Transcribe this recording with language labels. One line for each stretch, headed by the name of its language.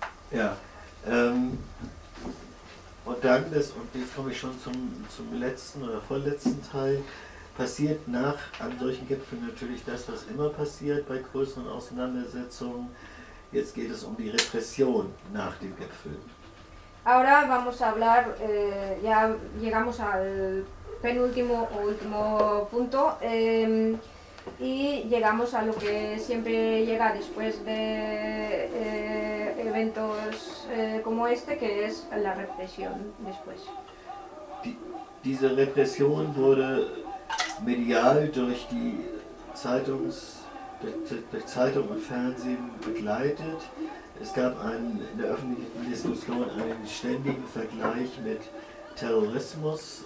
German: Ja, und dann, jetzt komme ich schon zum letzten oder vorletzten Teil, passiert nach an solchen Gipfeln natürlich das, was immer passiert bei größeren Auseinandersetzungen. Jetzt geht es um die Repression nach dem Gipfel.
Spanish: Ahora vamos a hablar, ya llegamos al penúltimo o último punto, y llegamos a lo que siempre llega después de eventos como este, que es la represión después.
German: Diese Repression wurde medial durch Zeitung und Fernsehen begleitet. Es gab in der öffentlichen Diskussion einen ständigen Vergleich mit Terrorismus.